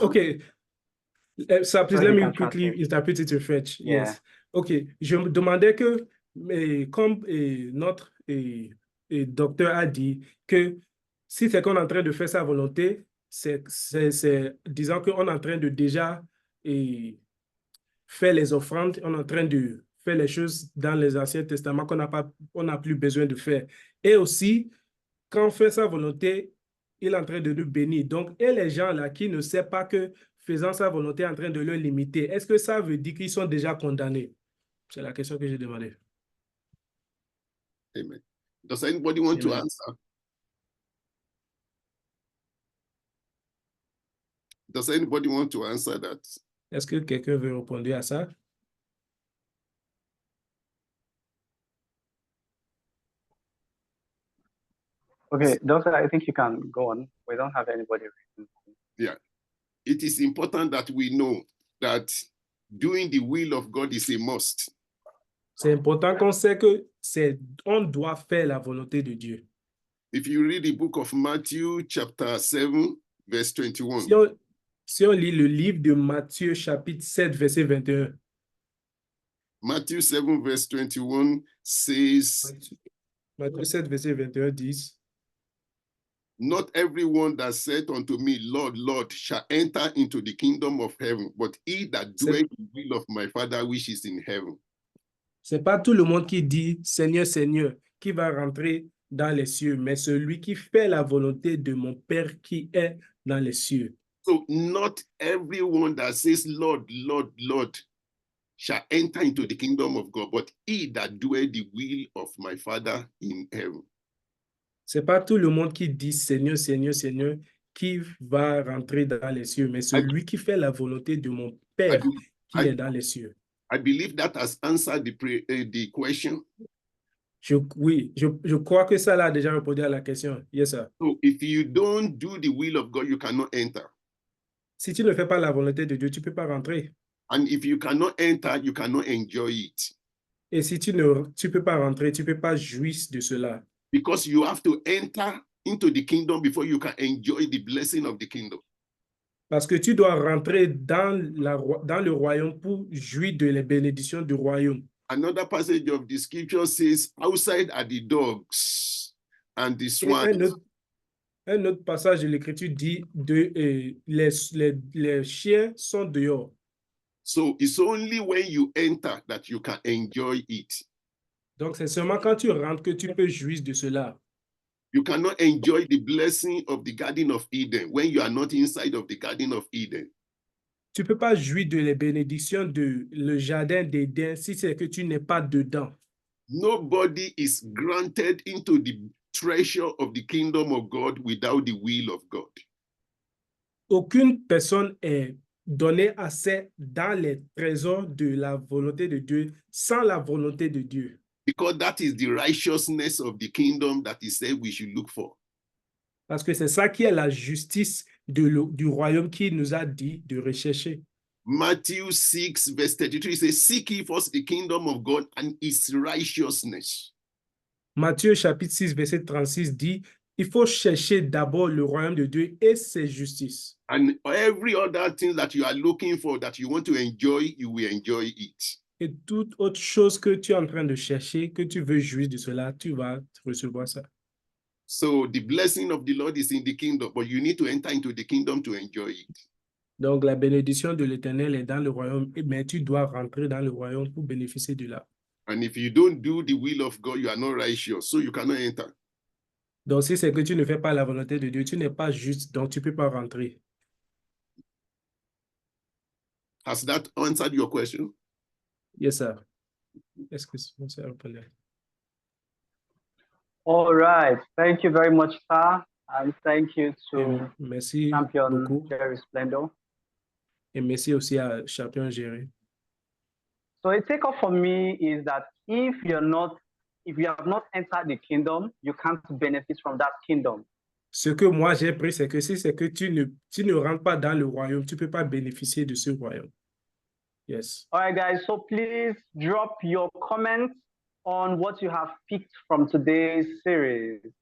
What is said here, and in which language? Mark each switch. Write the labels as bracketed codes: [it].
[en] Okay, so please let me quickly interpret it in French. Yeah. Yes. [fr] Ok, je me demandais que, comme notre docteur a dit, que si c'est qu'on est en train de faire sa volonté, c'est disons qu'on est en train de déjà faire les offrandes, on est en train de faire les choses dans les Anciens Testaments qu'on n'a plus besoin de faire. Et aussi, quand on fait sa volonté, il est en train de nous bénir. Donc, et les gens là qui ne savent pas que faisant sa volonté est en train de le limiter, est-ce que ça veut dire qu'ils sont déjà condamnés? C'est la question que j'ai demandée. Amen. [en] Does anybody want to answer? Does anybody want to answer that? [fr] Est-ce que quelqu'un veut répondre à ça? [en] Okay, Doctor, I think you can go on. We don't have anybody. Yeah. It is important that we know that doing the will of God is a must. [fr] C'est important qu'on sait que on doit faire la volonté de Dieu. [en] If you read the book of Matthew, chapter 7, verse 21. [fr] Si on lit le livre de Matthieu, chapitre 7, verset 21. [en] Matthew 7, verse 21 says, [fr] Matthieu 7, verset 21 dit, [en] not everyone that saith unto me, Lord, Lord, shall enter into the kingdom of heaven, but he that doeth the will of my Father which is in heaven. [fr] C'est pas tout le monde qui dit Seigneur, Seigneur, qui va rentrer dans les cieux, mais celui qui fait la volonté de mon Père qui est dans les cieux. [en] So not everyone that says, Lord, Lord, Lord, shall enter into the kingdom of God, but he that doeth the will of my Father in heaven. [fr] C'est pas tout le monde qui dit Seigneur, Seigneur, Seigneur, qui va rentrer dans les cieux, mais celui qui fait la volonté de mon Père qui est dans les cieux. [en] I believe that has answered the question. [fr] Oui, je crois que ça l'a déjà répondu à la question. [en] Yes, sir. So if you don't do the will of God, you cannot enter. [fr] Si tu ne fais pas la volonté de Dieu, tu ne peux pas rentrer. [en] And if you cannot enter, you cannot enjoy it. [fr] Et si tu ne peux pas rentrer, tu ne peux pas jouir de cela. [en] Because you have to enter into the kingdom before you can enjoy the blessing of the kingdom. [fr] Parce que tu dois rentrer dans le royaume pour jouir de les bénédictions du royaume. [en] Another passage of the scripture says, outside are the dogs and the swine. [fr] Un autre passage de l'écriture dit les chiens sont dehors. [en] So it's only when you enter that you can enjoy it. [fr] Donc c'est seulement quand tu rentres que tu peux jouir de cela. [en] You cannot enjoy the blessing of the Garden of Eden when you are not inside of the Garden of Eden. [fr] Tu ne peux pas jouir de les bénédictions de le jardin d'Éden si c'est que tu n'es pas dedans. [en] Nobody is granted into the treasure of the kingdom of God without the will of God. [fr] Aucune personne est donnée accès dans les trésors de la volonté de Dieu sans la volonté de Dieu. [en] Because that is the righteousness of the kingdom that he said we should look for. [fr] Parce que c'est ça qui est la justice du royaume qui nous a dit de rechercher. [en] Matthew 6, verse 33 says, seek ye first the kingdom of God and his righteousness. [fr] Matthieu chapitre 6, verset 36 dit, il faut chercher d'abord le royaume de Dieu et ses justices. [en] And every other thing that you are looking for, that you want to enjoy, you will enjoy it. [fr] Et toute autre chose que tu es en train de chercher, que tu veux jouir de cela, tu vas recevoir ça. [en] So the blessing of the Lord is in the kingdom, but you need to enter into the kingdom to enjoy it. [fr] Donc, la bénédiction de l'Éternel est dans le royaume, mais tu dois rentrer dans le royaume pour bénéficier de là. [en] And if you don't do the will of God, you are not righteous, so you cannot enter. [fr] Donc, si c'est que tu ne fais pas la volonté de Dieu, tu n'es pas juste, donc tu ne peux pas rentrer. [en] Has that answered your question? Yes, sir. [fr] Est-ce que c'est répondu? [en] All right. Thank you very much, sir. And thank you [fr] Et [en] to [fr] merci Champion beaucoup. Jerry Splendor. Et merci aussi à Champion Géré. [en] So a takeoff for me is that if you have not entered the kingdom, you can't benefit from that kingdom. [fr] Ce que moi j'ai pris, c'est que si c'est que tu ne rentres pas dans le royaume, tu ne peux pas bénéficier de ce royaume. [en] Yes. All right, guys. So please drop your comments on what you have picked from today's series.